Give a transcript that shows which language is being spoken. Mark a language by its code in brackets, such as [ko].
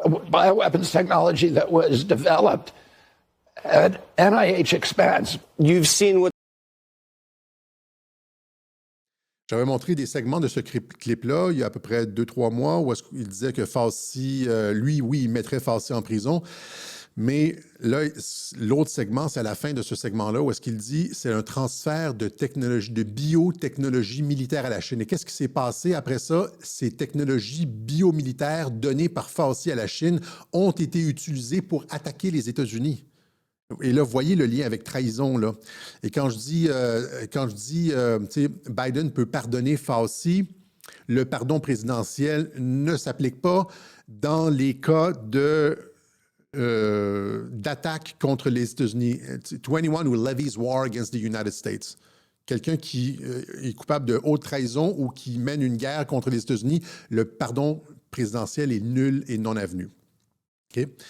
[en] Bioweapons technology that was developed at NIH expense. You've seen what [fr] J'avais montré des segments de ce clip-là il y a à peu près 2-3 mois où il disait que Fauci, lui, oui, il mettrait Fauci en prison. Mais là, l'autre segment, c'est à la fin de ce segment-là où est-ce qu'il dit c'est un transfert de technologie, de biotechnologie militaire à la Chine. Et qu'est-ce qui s'est passé après ça? Ces technologies biomilitaires données par Fauci à la Chine ont été utilisées pour attaquer les États-Unis. Et là, vous voyez le lien avec trahison, là. Et quand je dis, Biden peut pardonner Fauci, le pardon présidentiel ne s'applique pas dans les cas d'attaque contre les États-Unis. [en] 21 who levies war against the United States. [fr] Quelqu'un qui est coupable de haute trahison ou qui mène une guerre contre les États-Unis, le pardon présidentiel est nul et non avenu. OK?